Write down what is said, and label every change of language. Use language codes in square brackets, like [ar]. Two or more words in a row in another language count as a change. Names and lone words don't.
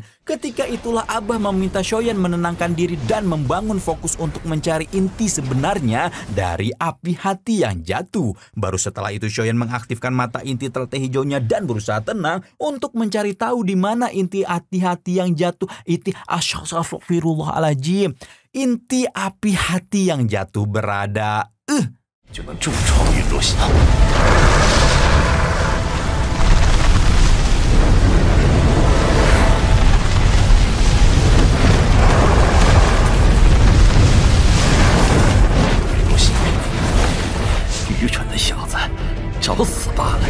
[id] Ketika itulah Abah meminta Shoyan menenangkan diri dan membangun fokus untuk mencari inti sebenarnya dari api hati yang jatuh. Baru setelah itu Shoyan mengaktifkan mata inti teratai hijaunya dan berusaha tenang untuk mencari tahu di mana inti hati-hati yang jatuh. Astaghfirullahaladzim. Inti api hati yang jatuh berada [zh] 就能重创陨落下。陨落下，愚蠢的小子，找死罢了！